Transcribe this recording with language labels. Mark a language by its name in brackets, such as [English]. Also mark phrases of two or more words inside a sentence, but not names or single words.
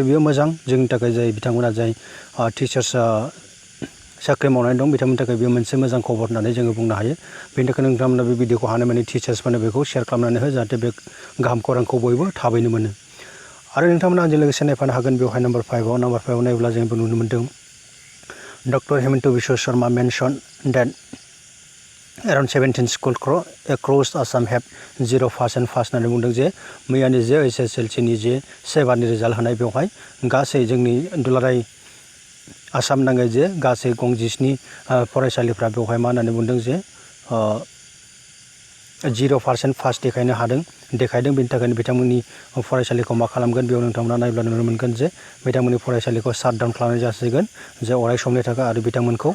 [Bodo] बियो मोजां जोंनि थाखाय जाय बिथांमोना जाय टिचार्स साख्रि मावनानै दं बिथांमोननि थाखाय बेयो मोनसे मोजां खबर होननानै जोङो बुंनो हायो बेनि थाखाय नोंथांमोना बे भिडिअखौ हानायमानि टिचार्सफोरनो बेखौ शेयार खालामनानै हो जाहाथे बे गाहाम खौरांखौ बयबो थाबैनो मोनो आरो नोंथांमोना आंजों लोगोसे नायफानो हागोन बेवहाय नम्बर 5 आव नायोब्ला जोंबो नुनो मोनदों डक्टर हेमन्त बिश्व शर्मा [English] mention that around 17 schools across Assam have 0% pass [Bodo] होननानै बुंदों जे मैयानि जे HSLCनि जे 7 रिजाल्ट होनाय बेवहाय गासै जोंनि दुलाराय आसाम नाङै जे गासै गं 17 फरायसालिफ्रा बेवहाय मा होननानै बुंदों जे 0% पास देखायदों बेनि थाखायनो बिथांमोननि फरायसालिखौ मा खालामगोन बेयाव नोंथांमोना नायब्ला नुनो मोनगोन जे बिथांमोननि फरायसालिखौ शाटडाउन खालामनाय जासिगोन जे अराय समनि थाखाय आरो बिथांमोनखौ